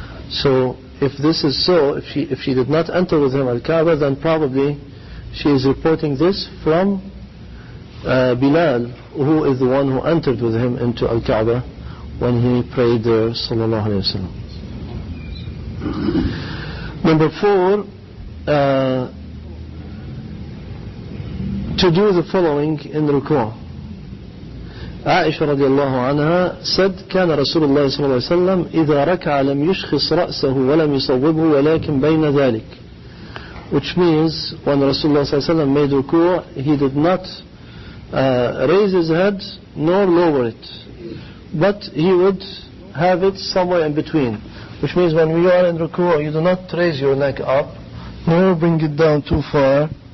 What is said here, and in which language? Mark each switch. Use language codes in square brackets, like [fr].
[en] So if this is so, if she did not enter with him Al-Kaaba, then probably she is reporting this from Bilal, who is the one who entered with him into Al-Kaaba when he prayed there, sallallahu alayhi wa sallam. Number 4, to do the following in ruku'. Aisha radiallahu anha said, [ar] كان رسول الله صلى الله عليه وسلم إذا ركع لم يشخص رأسه ولم يصوبه ولكن بين ذلك. [en] Which means when Rasulullah صلى الله عليه وسلم made ruku', he did not raise his head nor lower it, but he would have it somewhere in between. Which means when you are in ruku', you do not raise your neck up nor bring it down too far.